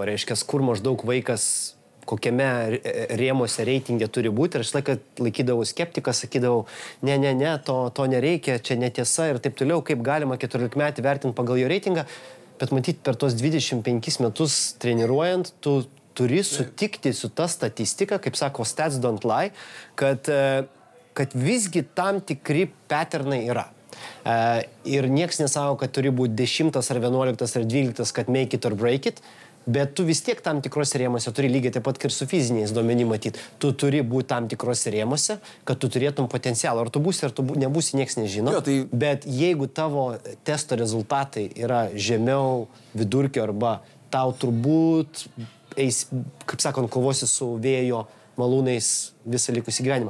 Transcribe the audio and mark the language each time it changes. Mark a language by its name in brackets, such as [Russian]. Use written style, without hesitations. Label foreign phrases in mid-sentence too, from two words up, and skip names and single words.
[Lithuanian] Reiškia, kur maždaug vaikas kokiame rėmuose reitingė turi būti. Ir aš laiką laikydavau skeptikas, sakydavau, ne, to nereikia, čia netiesa ir taip toliau, kaip galima 14 metį vertinti pagal jo reitingą. Bet matyt, per tos 25 metus treniruojant, tu turi sutikti su ta statistika, kaip sako, [English] stats don't lie, [Lithuanian] kad visgi tam tikri patternai yra. Ir nieks nesako, kad turi būti 10 ar 11 ar 12, kad [English] make it or break it, [Lithuanian] bet tu vis tiek tam tikrose rėmose turi lygiai taip pat ir su fiziniais duomenimis matyti. Tu turi būti tam tikrose rėmose, kad tu turėtum potencialą. Ar tu būsi, ar tu nebūsi, nieks nežino. Jo, tai... Bet jeigu tavo testo rezultatai yra žemiau vidurkio arba tau turbūt eis, kaip sakant, kovosi su vėjo malūnais visą likusį gyvenimą.